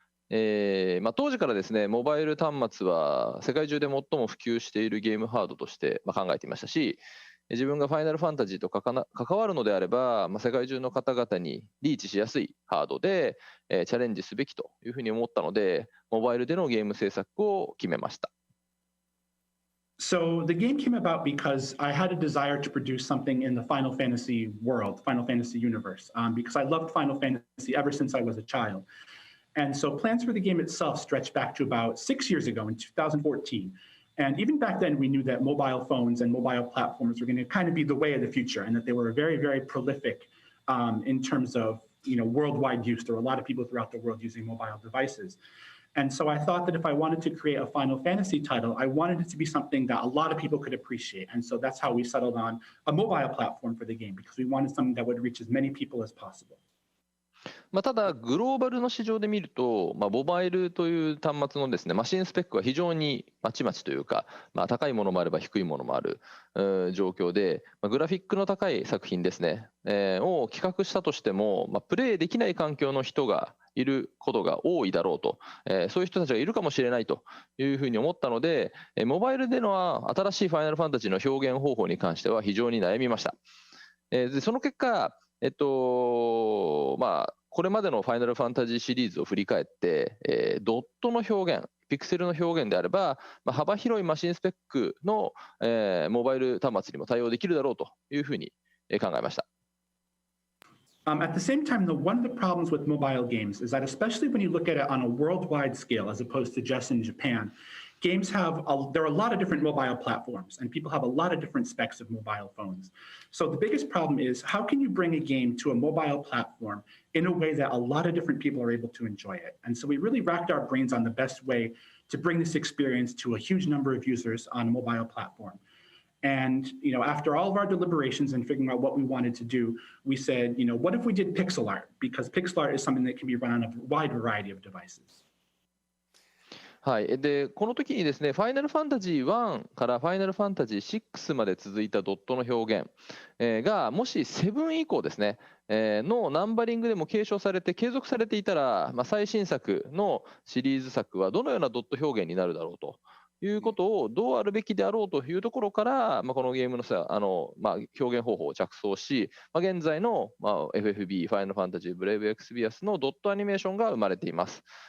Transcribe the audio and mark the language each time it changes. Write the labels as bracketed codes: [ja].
[ja] 当時からですね、モバイル端末は世界中で最も普及しているゲームハードとして考えていましたし、自分がファイナルファンタジーと関わるのであれば、世界中の方々にリーチしやすいハードで、チャレンジすべきというふうに思ったので、モバイルでのゲーム制作を決めました。 [en] So the game came about because I had a desire to produce something in the Final Fantasy world, Final Fantasy universe, because I loved Final Fantasy ever since I was a child. And so plans for the game itself stretched back to about 6 years ago in 2014. And even back then, we knew that mobile phones and mobile platforms were going to kind of be the way of the future, and that they were very, very prolific in terms of worldwide use. There were a lot of people throughout the world using mobile devices. And so I thought that if I wanted to create a Final Fantasy title, I wanted it to be something that a lot of people could appreciate. And so that's how we settled on a mobile platform for the game, because we wanted something that would reach as many people as possible. [ja] ただ、グローバルの市場で見ると、モバイルという端末のですね、マシンスペックは非常にまちまちというか、高いものもあれば低いものもある状況で、グラフィックの高い作品ですね、を企画したとしても、プレイできない環境の人がいることが多いだろうと、そういう人たちがいるかもしれないというふうに思ったので、モバイルでの新しいファイナルファンタジーの表現方法に関しては非常に悩みました。でその結果、これまでのファイナルファンタジーシリーズを振り返って、ドットの表現、ピクセルの表現であれば、幅広いマシンスペックの、モバイル端末にも対応できるだろうというふうに考えました。 [en] At the same time, though, one of the problems with mobile games is that, especially when you look at it on a worldwide scale as opposed to just in Japan, games there are a lot of different mobile platforms, and people have a lot of different specs of mobile phones. So the biggest problem is, how can you bring a game to a mobile platform in a way that a lot of different people are able to enjoy it? And so we really racked our brains on the best way to bring this experience to a huge number of users on a mobile platform. And after all of our deliberations and figuring out what we wanted to do, we said, what if we did pixel art? Because pixel art is something that can be run on a wide variety of devices. [ja] はい、でこの時にですね、ファイナルファンタジー1からファイナルファンタジー6まで続いたドットの表現、がもし7以降ですね、のナンバリングでも継承されて継続されていたら、最新作のシリーズ作はどのようなドット表現になるだろうということをどうあるべきであろうというところから、このゲームの表現方法を着想し、現在の、FFB ファイナルファンタジーブレイブエクスビアスのドットアニメーションが生まれています。